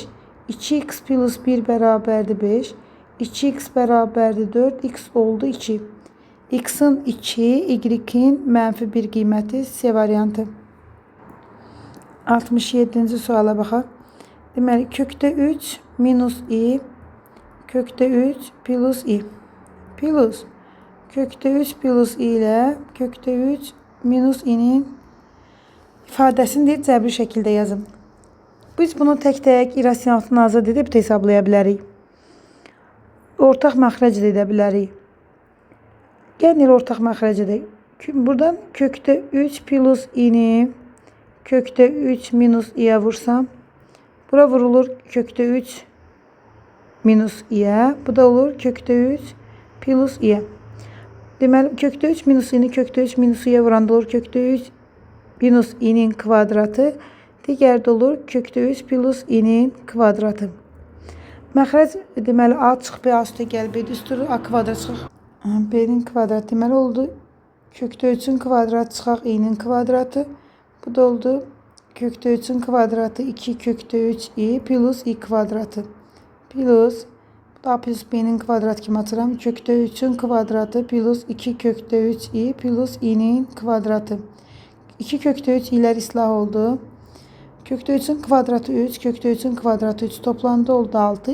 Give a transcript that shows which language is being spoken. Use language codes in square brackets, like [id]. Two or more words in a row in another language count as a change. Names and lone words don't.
[az] 2x plus 1 bərabərdir 5. 2x bərabərdir 4. X oldu 2. X-in 2, y-in mənfi 1 qiyməti C variantı. 67-ci suala baxaq. Deməli, kökdə 3 minus i, kökdə 3 plus i. Plus, kökdə 3 plus i ilə kökdə 3 minus i-nin ifadəsini deyib cəbri şəkildə yazın. Biz bunu tək-tək irrasionaldan azad edib hesablaya bilərik. Ortaq məxrəc də edə bilərik. Gəlin ortaq məxrəc edək. Buradan kökdə 3 plus i-ni kökdə 3 minus i-yə vursam, bura vurulur kökdə 3 minus i-yə, bu da olur kökdə 3 plus i-yə. Deməli, kökdə 3 minus i-ni kökdə 3 minus i-yə vuranda olur kökdə 3 minus i-nin kvadratı, digərdə olur kökdə 3 plus i-nin kvadratı. Məxrəc deməli a çıx b a üstə gəl b üstü a kvadrat çıxaq. B-nin kvadratı deməli oldu kökdə 3-ün kvadratı çıxaq i-nin kvadratı. Bu da oldu kökdə 3'ün kvadratı 2 kökdə 3 i plus i kvadratı. Plus, bu da a plus b'nin kvadratı kimi atıram. Kökdə 3'ün kvadratı plus 2 kökdə 3 i plus i'nin kvadratı. 2 kökdə 3 i'lər islah oldu. Kökdə 3'ün kvadratı 3, kökdə 3'ün kvadratı 3 toplandı oldu 6.